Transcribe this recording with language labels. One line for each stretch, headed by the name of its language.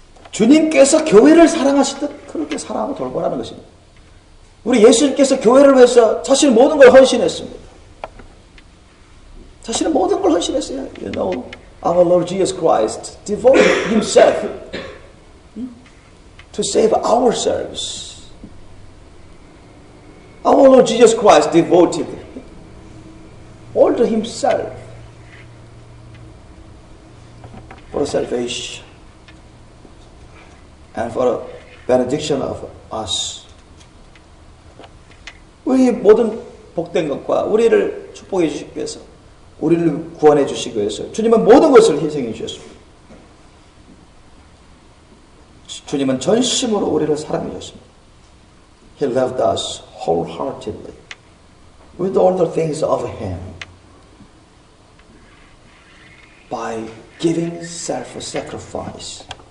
Korean: 주님께서 교회를 사랑하시듯 그렇게 사랑하고 돌보라는 것입니다. 우리 예수님께서 교회를 위해서 자신의 모든 걸 헌신했습니다. 자신의 모든 걸 헌신했어요.
English: You know, our Lord Jesus Christ devoted himself to save ourselves. Our Lord Jesus Christ devoted all to himself for salvation and for the benediction of us.
Korean: 우리 모든 복된 것과 우리를 축복해 주시기 위해서, 우리를 구원해 주시기 위해서 주님은 모든 것을 희생해 주셨습니다. 주님은 전심으로 우리를 사랑해 주셨습니다.
English: He loved us wholeheartedly with all the things of Him by giving self-sacrifice.